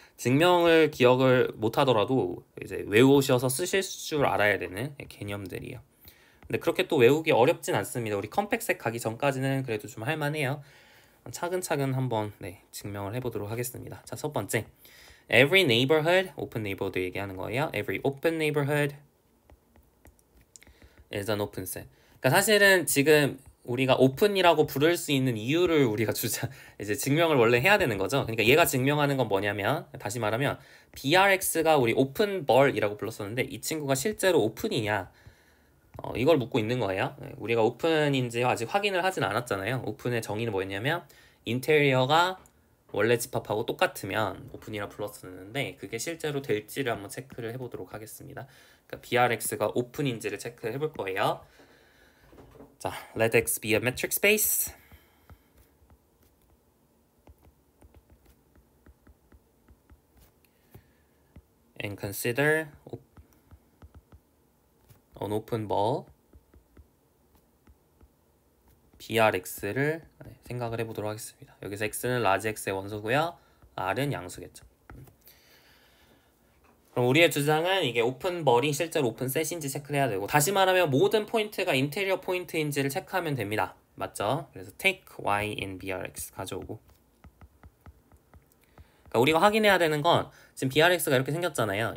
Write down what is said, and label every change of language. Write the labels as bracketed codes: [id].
[ko] 증명을 기억을 못 하더라도 이제 외우셔서 쓰실 줄 알아야 되는 개념들이에요. 근데 그렇게 또 외우기 어렵진 않습니다. 우리 컴팩색 가기 전까지는 그래도 좀 할만해요. 차근차근 한번 증명을 해보도록 하겠습니다. 자, 첫 번째, [en] every neighborhood, open neighborhood [ko] 얘기하는 거예요. [en] every open neighborhood is an open set. [ko] 그러니까 사실은 지금 우리가 오픈이라고 부를 수 있는 이유를 우리가 이제 증명을 원래 해야 되는 거죠. 그러니까 얘가 증명하는 건 뭐냐면, 다시 말하면 BRX가 우리 오픈 벌이라고 불렀었는데 이 친구가 실제로 오픈이냐, 이걸 묻고 있는 거예요. 우리가 오픈인지 아직 확인을 하진 않았잖아요. 오픈의 정의는 뭐였냐면 인테리어가 원래 집합하고 똑같으면 오픈이라 불렀었는데 그게 실제로 될지를 한번 체크를 해보도록 하겠습니다. 그러니까 BRX가 오픈인지를 체크해 볼 거예요. 자, [en] let X be a metric space. And consider an open ball BRX를 [ko] 생각을 해보도록 하겠습니다. 여기서 X는 라지 X의 원소고요. R은 양수겠죠. 그럼 우리의 주장은 이게 오픈벌이 실제로 오픈셋인지 체크를 해야 되고, 다시 말하면 모든 포인트가 인테리어 포인트인지를 체크하면 됩니다. 맞죠? 그래서 [en] take y in brx [ko] 가져오고, 그러니까 우리가 확인해야 되는 건 지금 brx가 이렇게 생겼잖아요.